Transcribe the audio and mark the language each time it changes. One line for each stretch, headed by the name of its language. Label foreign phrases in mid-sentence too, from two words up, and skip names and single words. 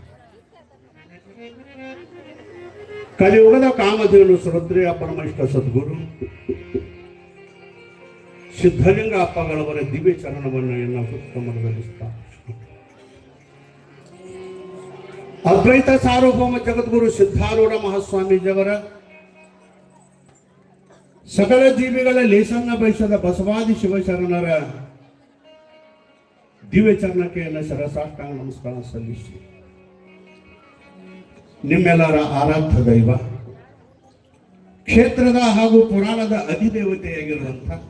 Kannada: ಕಲಿಯುಗದ ಕಾಮಧೇನು ಶ್ರದ್ಧೆಯ ಪರಮೇಶ್ವರ ಸದ್ಗುರು ಸಿದ್ಧಲಿಂಗ ಅಪ್ಪಗಳವರ ದಿವ್ಯ ಚರಣವನ್ನು ಎನ್ನ ಉತ್ತಮಗೊಳಿಸುತ್ತಾ ಅದ್ವೈತ ಸಾರ್ವಭೌಮ ಜಗದ್ಗುರು ಸಿದ್ಧಾರೂಢ ಮಹಾಸ್ವಾಮೀಜಿಯವರ ಸಕಲ ಜೀವಿಗಳ ಲೇಸನ್ನ ಬಯಸದ ಬಸವಾದಿ ಶಿವಶರಣರ ದಿವ್ಯ ಚರಣಕ್ಕೆ ಎಲ್ಲ ಸರಸಾಷ್ಟಾಂಗ ನಮಸ್ಕಾರ ಸಲ್ಲಿಸಿ ನಿಮ್ಮೆಲ್ಲರ ಆರಾಧ್ಯ ದೈವ ಕ್ಷೇತ್ರದ ಹಾಗೂ ಪುರಾಣದ ಅಧಿದೇವತೆಯಾಗಿರುವಂಥ